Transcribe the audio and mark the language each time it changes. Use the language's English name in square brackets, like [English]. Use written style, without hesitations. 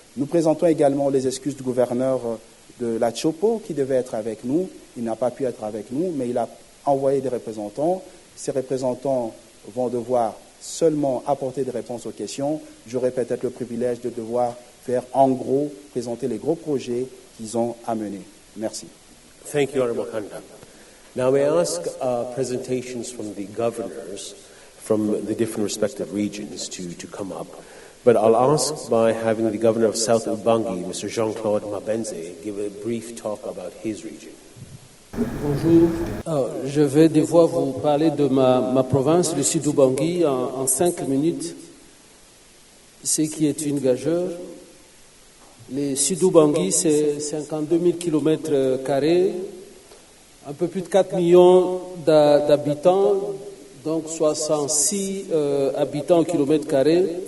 [French] Nous présentons également les excuses du gouverneur de la Chopo qui devait être avec nous. Il n'a pas pu être avec nous, mais il a envoyé des représentants. Ces représentants vont devoir seulement apporter des réponses aux questions. J'aurai peut-être le privilège de devoir faire, en gros, présenter les gros projets qu'ils ont à mener. Merci. [English] Thank you, Honorable Kanda. Now may I ask presentations from the governors from the different respective regions to come up. But I'll ask by having the Governor of South Ubangi, Mr. Jean-Claude Mabenze, give a brief talk about his region. [French] Bonjour. Alors, je vais devoir vous parler de ma province, le Sud-Ubangi, en 5 minutes, ce qui est une gageure. Le Sud-Ubangi, c'est 52 000 km², un peu plus de 4 millions d'habitants, donc 66 habitants au kilomètre carré.